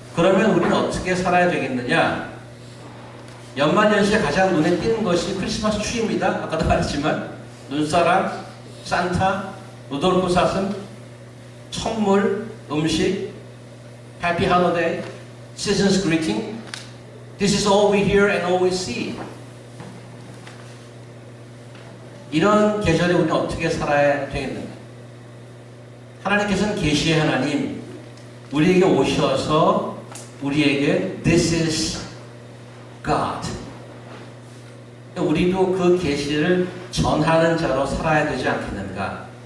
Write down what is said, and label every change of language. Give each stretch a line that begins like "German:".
Korean: 그러면 우리는 어떻게 살아야 되겠느냐? 연말연시에 가장 눈에 띄는 것이 크리스마스 추위입니다. 아까도 말했지만 눈사람, 산타, 루돌프 사슴, 선물, 음식,
English: Happy Holiday, Season's Greeting. This is all we hear and all we see.
Korean: 이런 계절에 우리는 어떻게 살아야 되겠는가? 하나님께서는 계시의 하나님, 우리에게 오셔서 우리에게
English: This is God.
Korean: 우리도 그 계시를 전하는 자로 살아야 되지 않겠는가?